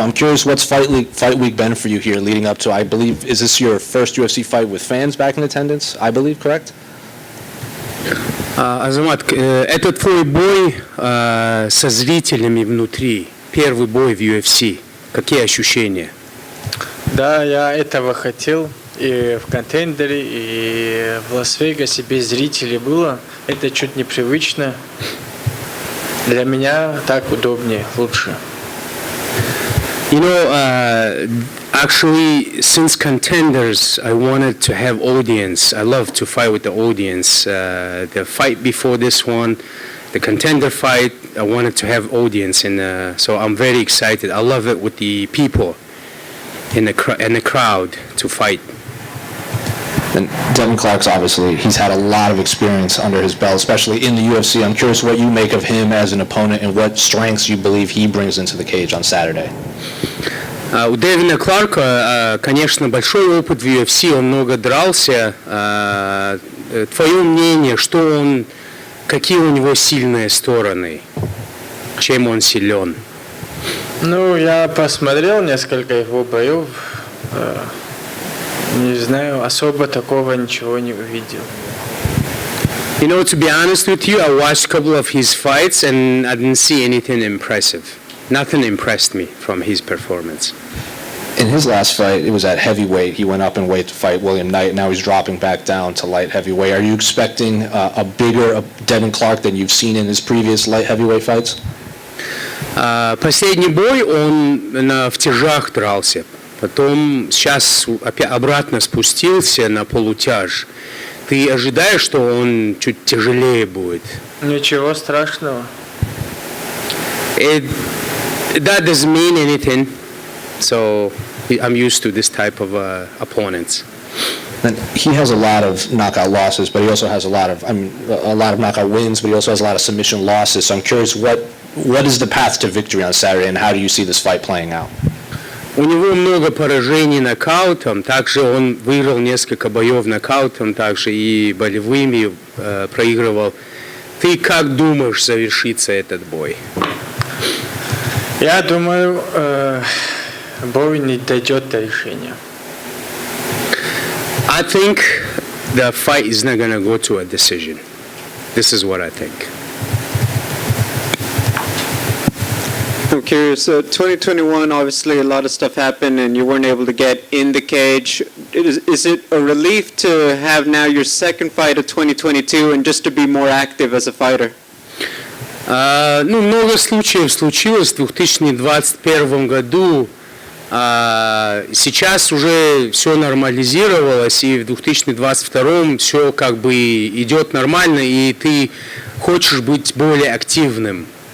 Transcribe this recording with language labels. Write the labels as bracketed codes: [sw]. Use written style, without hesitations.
[en] I'm curious, what's fight week been for you here leading up to, I believe, is this your first UFC fight with fans back in attendance, I believe, correct? [ru] Азамат, это твой бой со зрителями внутри, первый бой в UFC. Какие ощущения? Да, я этого хотел. И в контендере, и в Лас-Вегасе без зрителей было. Это чуть непривычно. Для меня так удобнее, лучше. [en] You know, actually, since contenders, I wanted to have audience. I love to fight with the audience. The fight before this one, the contender fight, I wanted to have audience, and so I'm very excited. I love it with the people in the crowd to fight. And Devin Clark's obviously, he's had a lot of experience under his belt, especially in the UFC. I'm curious what you make of him as an opponent and what strengths you believe he brings into the cage on Saturday. [ru] У Дэвина Кларка, конечно, большой опыт в UFC, он много дрался. Твое мнение, какие у него сильные стороны, чем он силен? Ну, я посмотрел несколько его боев. Не знаю, особо такого ничего не увидел. [en] You know, to be honest with you, I watched a couple of his fights and I didn't see anything impressive. Nothing impressed me from his performance. In his last fight, it was at heavyweight. He went up in weight to fight William Knight. Now he's dropping back down to light heavyweight. Are you expecting a bigger Devin Clark than you've seen in his previous light heavyweight fights? [ru] Последний бой он в тяжах дрался. Потом сейчас обратно спустился на полутяж. Ты ожидаешь, что он чуть тяжелее будет? Ничего страшного. [en] That doesn't mean anything. So I'm used to this type of opponents. And he has a lot of knockout losses, but he also has a lot of knockout wins, but he also has a lot of submission losses. So I'm curious, what is the path to victory on Saturday, and how do you see this fight playing out? [ru] У него много поражений нокаутом, также он выиграл несколько боев нокаутом, также и болевыми проигрывал. Ты как думаешь завершится этот бой? Я думаю, бой не дойдет до решения. [en] I think the fight is not going to go to a decision. This is what I think. I'm curious, 2021, obviously a lot of stuff happened and you weren't able to get in the cage. Is it a relief to have now your second fight of 2022 and just to be more active as a fighter? [ru] Ну, много случаев случилось в 2021 году. Сейчас уже все нормализировалось, и в 2022 все как бы идет нормально, и ты хочешь быть более активным.